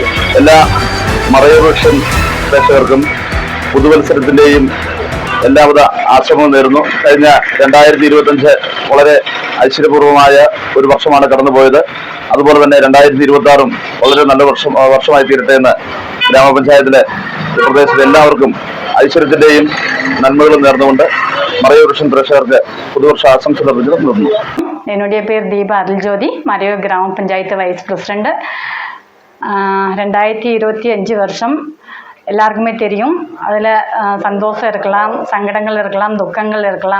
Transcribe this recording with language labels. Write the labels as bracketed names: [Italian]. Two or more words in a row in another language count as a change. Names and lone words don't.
[Malayalam] എല്ലാ മറയൂർ വിഷൻ പ്രേക്ഷകർക്കും പുതുവത്സരത്തിന്റെയും എല്ലാവിധ ആശംസകളും നേരുന്നു. കഴിഞ്ഞ 2025 വളരെ ഐശ്വര്യപൂർവമായ ഒരു വർഷമാണ് കടന്നുപോയത്. അതുപോലെ തന്നെ 2026 വളരെ നല്ല വർഷമായി തീരട്ടെ എന്ന് ഗ്രാമപഞ്ചായത്തിലെ പ്രദേശത്തെ എല്ലാവർക്കും ഐശ്വര്യത്തിന്റെയും നന്മകളും നേർന്നുകൊണ്ട് [Tamil] மறையூர் விஷன் பிரேஷகருக்கு புதுவருஷ ஆசம்சை தெரிவித்து. என்னுடைய பேர் தீபா அருள்ஜோதி, மறையூர் கிராம பஞ்சாயத்து வைஸ் பிரசிடெண்ட். 2025 வருஷம் எல்லாருக்குமே தெரியும். அதில் சந்தோஷம் இருக்கலாம், சங்கடங்கள் இருக்கலாம், துக்கங்கள் இருக்கலாம்.